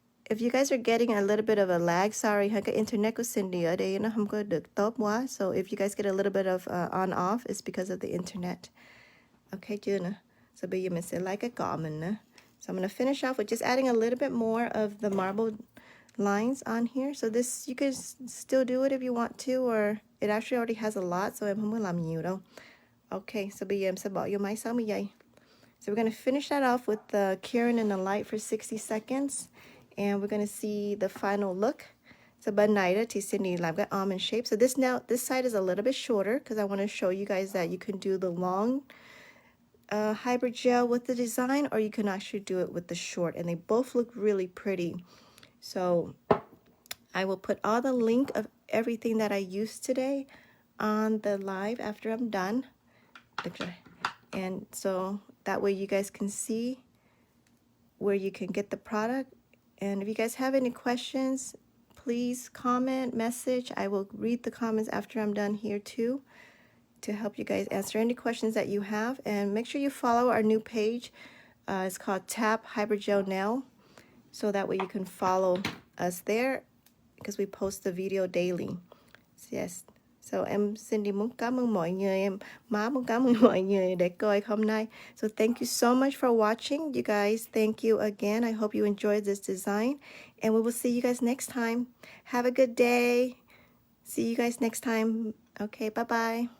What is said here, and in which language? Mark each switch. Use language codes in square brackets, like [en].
[en] If you guys are getting a little bit of a lag, sorry, [vi] cái internet của Cindy ở đây nó không có được tốt quá. [en] So if you guys get a little bit of on-off, it's because of the internet. [vi] Okay, chưa nữa. So bây giờ mình sẽ lấy cái cọ mình nữa. [en] So I'm going to finish off with just adding a little bit more of the marble lines on here. So this, you can still do it if you want to, or it actually already has a lot, so [vi] em không có làm nhiều đâu. Okay, so bây giờ em sẽ bỏ vô máy 60 giây. [en] So we're going to finish that off with the curing in the light for 60 seconds. And we're going to see the final look. [vi] So bên này đó thì Cindy làm cái almond shape. [en] So this side is a little bit shorter because I want to show you guys that you can do the long hybrid gel with the design, or you can actually do it with the short, and they both look really pretty. So I will put all the link of everything that I used today on the live after I'm done. And so that way you guys can see where you can get the product. And if you guys have any questions, please comment, message. I will read the comments after I'm done here too, to help you guys answer any questions that you have. And make sure you follow our new page. It's called T.A.P Hybrid Gel Nail. So that way you can follow us there, because we post the video daily. Yes. [vi] So em Cindy muốn cảm ơn mọi người, má muốn cảm ơn mọi người để coi hôm nay. [en] So thank you so much for watching, you guys. Thank you again. I hope you enjoyed this design, and we will see you guys next time. Have a good day. See you guys next time. Okay, bye-bye.